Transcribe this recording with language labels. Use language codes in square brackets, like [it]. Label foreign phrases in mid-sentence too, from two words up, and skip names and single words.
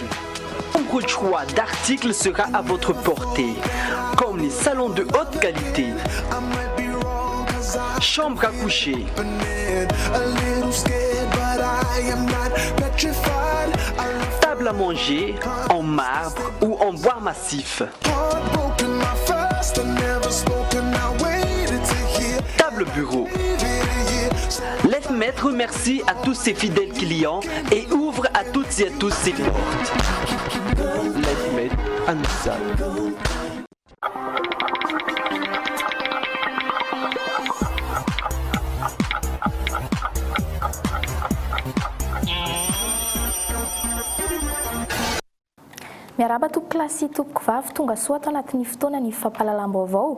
[fr] Nombreux choix d'articles sera à votre portée, comme les salons de haute qualité, chambres à coucher, table à manger en marbre ou en bois massif, table bureau. LifeMate remercie à tous ses fidèles clients et ouvre à toutes et à tous ses portes. LifeMate Ansal. [mg] Miaraba tompoko klasy tompoko vavy tonga soa ato anatin'ny fotoana ny fampahalalam-baovao.